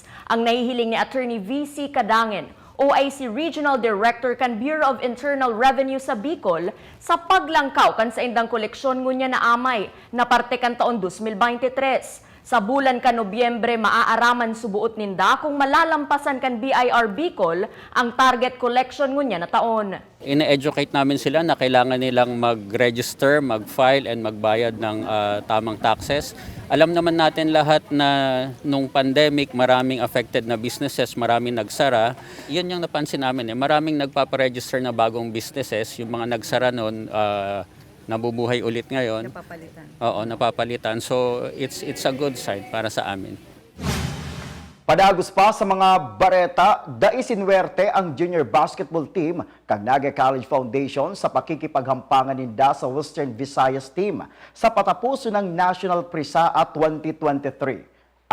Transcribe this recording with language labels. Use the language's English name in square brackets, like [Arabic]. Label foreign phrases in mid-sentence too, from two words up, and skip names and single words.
[Bikol] Ang nahihiling ni Attorney VC Cadangen, OIC Regional Director kan Bureau of Internal Revenue sa Bicol, sa paglangkaw kan sa indang koleksyon ngunya na amay na parte kan taon 2023. Sa bulan ka Nobyembre, maaaraman subuot ninda kung malalampasan kan BIR Bicol ang [English] target collection [Bikol] ngunya na taon. [Filipino] Ine-educate namin sila na kailangan nilang mag-register, mag-file, and magbayad ng tamang taxes. Alam naman natin lahat na nung pandemic, maraming affected na businesses, maraming nagsara. Yun yung napansin namin. Maraming nagpaparegister na bagong businesses. Yung mga nagsara noon, nabubuhay ulit ngayon. Napapalitan. Oo, napapalitan. So [English] it's a good sign [Filipino] para sa amin. [Bikol] Padagos pa sa mga bareta, daisinwerte ang [English] junior basketball team [Bikol] kang Naga College Foundation sa pakikipaghampangan ninda sa Western Visayas team sa patapuso ng National Prisa 2023.